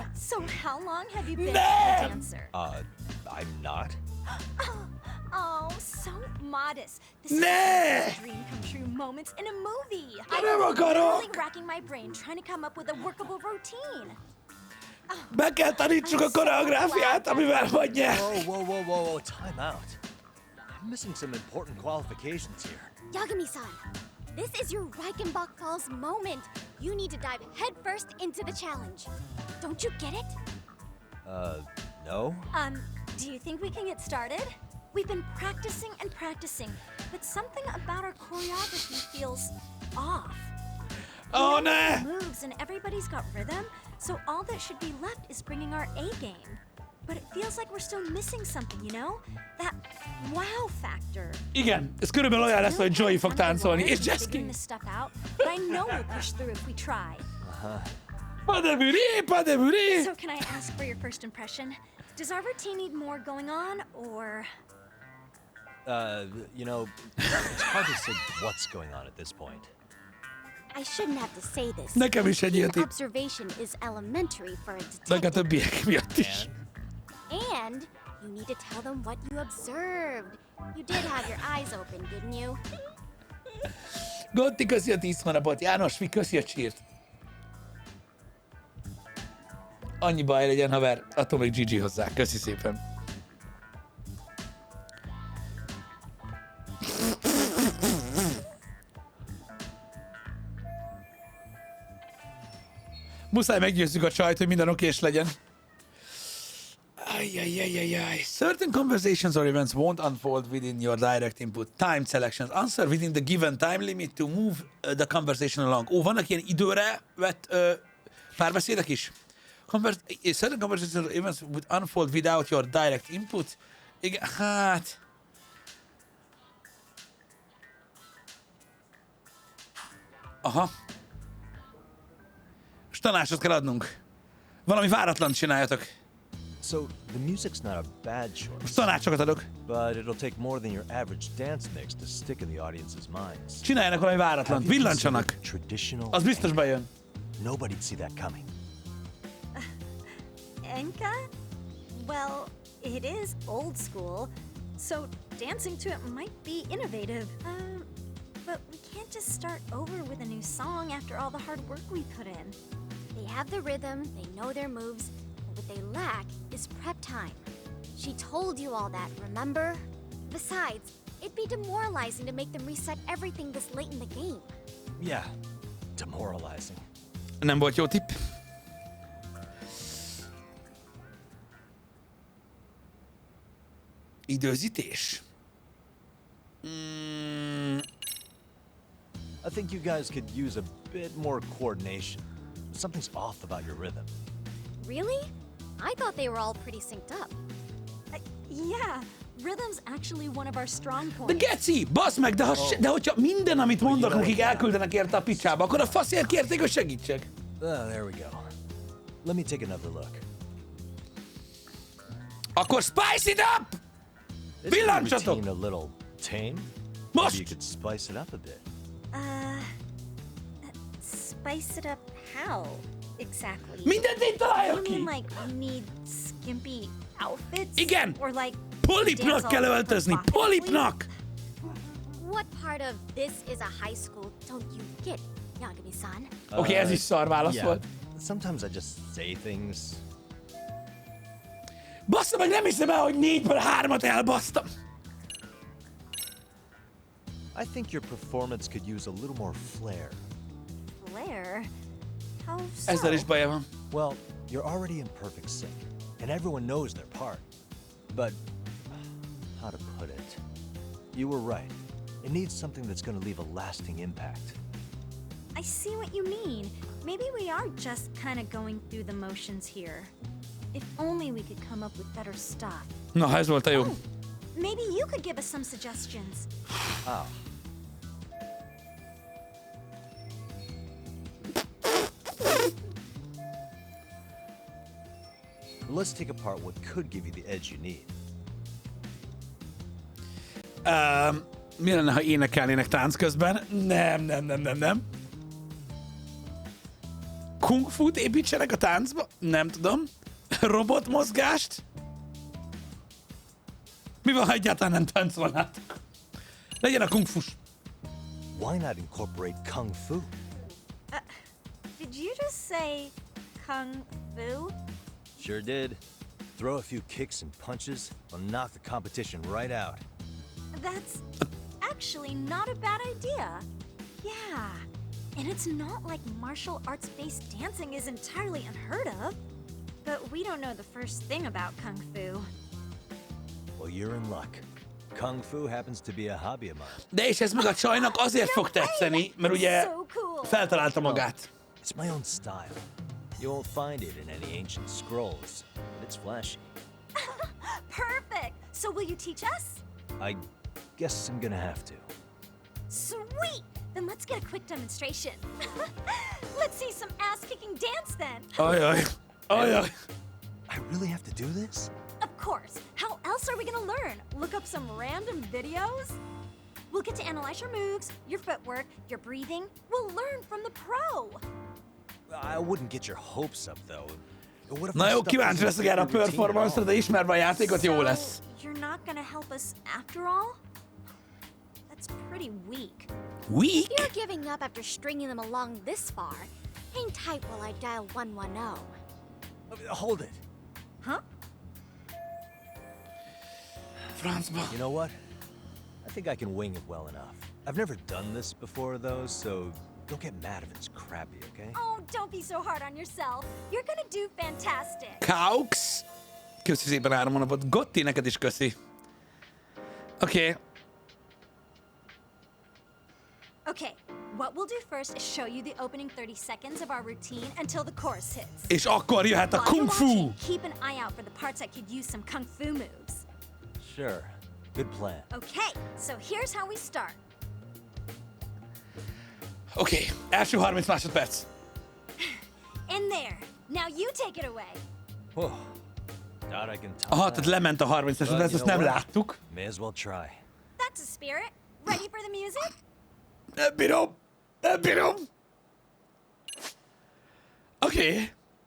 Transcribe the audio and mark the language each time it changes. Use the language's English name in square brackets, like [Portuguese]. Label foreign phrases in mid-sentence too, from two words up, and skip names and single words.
[English] So how long have you been Nah. a dancer? I'm not. Oh, so modest. This is Nah. one of those dream come true moments in a movie. [Hungarian] Nem [English] I'm [Hungarian] akarok. [English] really racking my brain trying to come up with a workable routine. [Hungarian] Be kell tanítsuk a koreográfiát, amivel vagy nyer. [English] Whoa, time out. I'm missing some important qualifications here. Yagami-san, this is your Reichenbach Falls moment. You need to dive headfirst into the challenge. Don't you get it? No? Do you think we can get started? We've been practicing and practicing, but something about our choreography feels off. Oh, We know nah. the moves and everybody's got rhythm, so all that should be left is bringing our A game. But it feels like we're still missing something, you know? That wow factor. [Hungarian] Igen, ez körülbelül olyan lesz, hogy Joey fog táncolni, és Jessica. [English] Figuring this stuff out, but I know we'll push through if we try. [French] Pas de bruit. [English] So can I ask for your first impression? Does our routine need more going on, or... You know, it's hard to say what's going on at this point. I shouldn't have to say this. [Hungarian] Nekem is egy ilyet. [English] Observation is elementary for a [Hungarian] Meg a [English] detective. [Hungarian] többiek miatt is. [English] And you need to tell them what you observed. You did have your eyes open, didn't you? [Hungarian] Gotti, köszi a 10 hónapot. János, mi köszi a csírt. Annyi baj legyen, haver. Attól még GG hozzá. Köszi szépen. Muszáj meggyőzzük a csajt, hogy minden okés legyen. Ajjajajajaj. [English] Certain conversations or events won't unfold within your direct input. Time selections. Answer within the given time limit to move the conversation along. [Hungarian] Ó, vannak ilyen időre vett párbeszédek is? [English] Certain conversations or events would unfold without your direct input. [Hungarian] Igen, hát... Aha. És tanácsot kell adnunk. Valami váratlan csináljatok. [English] So, the music's not a bad choice. [Hungarian] Tanácsokat adok. [English] But it'll take more than your average dance mix to stick in the audience's minds. [Hungarian] Csináljanak valami váratlan. Villancsanak. [English] Traditional. [Hungarian] Az biztos bejön. [English] Nobody'd see that coming. Enka? Well, it is old school, so dancing to it might be innovative. But we can't just start over with a new song after all the hard work we put in. They have the rhythm, they know their moves, but what they lack is prep time. She told you all that, remember? Besides, it'd be demoralizing to make them reset everything this late in the game. Yeah, demoralizing. [Hungarian] Nem volt jó tipp. Időzítés. [English] I think you guys could use a bit more coordination. Something's off about your rhythm. Really? I thought they were all pretty synced up. Yeah, rhythm's actually one of our strong [Hungarian] De [English] points. [Hungarian] geci, bassz meg, de hogyha minden, amit mondok nekik, elküldenek érte a picsába, akkor a faszért kérték, hogy segítsek. [English] There we go. Let me take another look. [Hungarian] Akkor [English] spice it up! [Hungarian] Villancsatok! [English] A little tame? [Hungarian] Most! [English] Maybe you could spice it up a bit. Spice it up how, exactly? [Hungarian] Mindent én találjak [English] You [Hungarian] ki! [English] mean like we need skimpy outfits? [Hungarian] Igen! [English] Or like [Hungarian] Polipnak kell öltözni! Polipnak! [English] What part of this is a high school don't you get, Yagami-san? [Hungarian] Oké, ez is szar válasz volt. [English] Sometimes I just say things. [Hungarian] Bassza meg, nem hiszem el, hogy 4-ből 3-at elbasztam. [English] I think your performance could use a little more flair. Flair? How so? [Hungarian] Ezzel is baja van. [English] Well, you're already in perfect sync, and everyone knows their part. But, how to put it? You were right. It needs something that's gonna leave a lasting impact. I see what you mean. Maybe we are just kind of going through the motions here. If only we could come up with better stuff. [Hungarian] Na, ez volt a jó. [English] Maybe you could give us some suggestions. Ah. Let's take apart what could give you the edge you need. [Hungarian] Mi lenne, ha énekelnének tánc közben? Nem. Kung fu-t építsenek a táncba? Nem tudom. Robotmozgást? Mi van, ha egyáltalán nem táncolnátok? Legyen a kung fus. [English] Why not incorporate kung fu? Did you just say kung fu? Sure did. Throw a few kicks and punches, will knock the competition right out. That's actually not a bad idea. Yeah. And it's not like martial arts-based dancing is entirely unheard of. But we don't know the first thing about kung fu. Well, you're in luck. Kung fu happens to be a hobby of mine. [Hungarian] De és ez meg a csajnak azért fog tetszeni, mert ugye feltalálta magát. [English] It's my own style. You won't find it in any ancient scrolls, but it's flashy. Perfect! So will you teach us? I guess I'm gonna have to. Sweet! Then let's get a quick demonstration. Let's see some ass-kicking dance then. Ajaj. I really have to do this? Of course. How else are we gonna learn? Look up some random videos? We'll get to analyze your moves, your footwork, your breathing. We'll learn from the pro. I wouldn't get your hopes up, though. What if [Hungarian] Na [English] my [Hungarian] jó, [English] stuff [Hungarian] kíváncsi [English] isn't [Hungarian] leszek erre a [English] routine at [Hungarian] performance-ra, de ismerve a játékot, jó lesz. [English] You're not gonna help us after all? That's pretty weak. Weak? If you're giving up after stringing them along this far, hang tight while I dial 110. Hold it. Huh? [Hungarian] Francba. [English] You know what? I think I can wing it well enough. I've never done this before, though, so don't get mad if it's crappy, okay? Oh, don't be so hard on yourself. You're gonna do fantastic. [Hungarian] Kaux. Köszi szépen 3 hónapot. Gotti, neked is köszi. Oké. [English] Okay, what we'll do first is show you the opening 30 seconds of our routine until the chorus hits. [Hungarian] És akkor jöhet a [English] While you're [Hungarian] kung fu. [English] watching, keep an eye out for the parts that could use some kung fu moves. Sure. Good plan. Okay, so here's how we start. [Hungarian] Oké, első 30 másodperc. [English] In there. Now you take it away. Whoa. Doubt I can top [Hungarian] Aha, [English] that. [Hungarian] tehát lement a 30-es, de [English] But [Hungarian] ezt [English] you [Hungarian] nem [English] know what? [Hungarian] láttuk. [English] May as well try. That's a spirit. Ready for the music? [Hungarian] Nem bírom! Nem bírom! Oké.